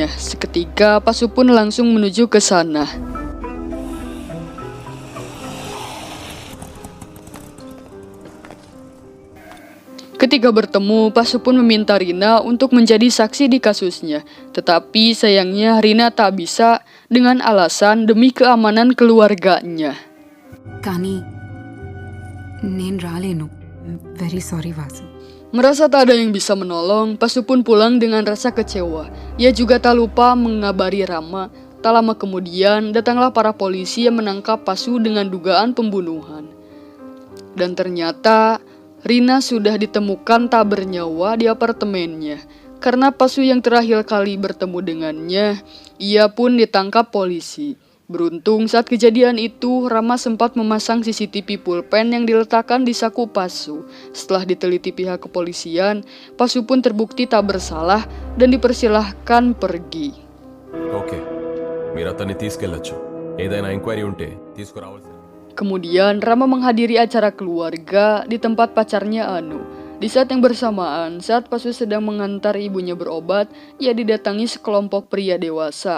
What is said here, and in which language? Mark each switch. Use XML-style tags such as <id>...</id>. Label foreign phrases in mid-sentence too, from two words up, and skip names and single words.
<id>Seketika Pasu pun langsung menuju ke sana. Ketika bertemu, Pasu pun meminta Rina untuk menjadi saksi di kasusnya. Tetapi sayangnya Rina tak bisa dengan alasan demi keamanan keluarganya.</id> <te>కానీ నేను రాలేను.</te> <en>very sorry Vasu.</en> <id>Merasa tak ada yang bisa menolong, Pasu pun pulang dengan rasa kecewa. Ia juga tak lupa mengabari Rama. Tak lama kemudian, datanglah para polisi yang menangkap Pasu dengan dugaan pembunuhan. Dan ternyata, Rina sudah ditemukan tak bernyawa di apartemennya. Karena Pasu yang terakhir kali bertemu dengannya, ia pun ditangkap polisi. Beruntung saat kejadian itu, Rama sempat memasang CCTV pulpen yang diletakkan di saku Pasu. Setelah diteliti pihak kepolisian, Pasu pun terbukti tak bersalah dan dipersilahkan pergi.</id> <te>ఓకే మీరు అతన్ని తీసుకెళ్ళొచ్చు ఏదైనా ఎంక్వైరీ ఉంటే తీసుకురావాల్సింది.</te> <id>Kemudian Rama menghadiri acara keluarga di tempat pacarnya Anu. Di saat yang bersamaan, saat Pasu sedang mengantar ibunya berobat, ia didatangi sekelompok pria dewasa.</id>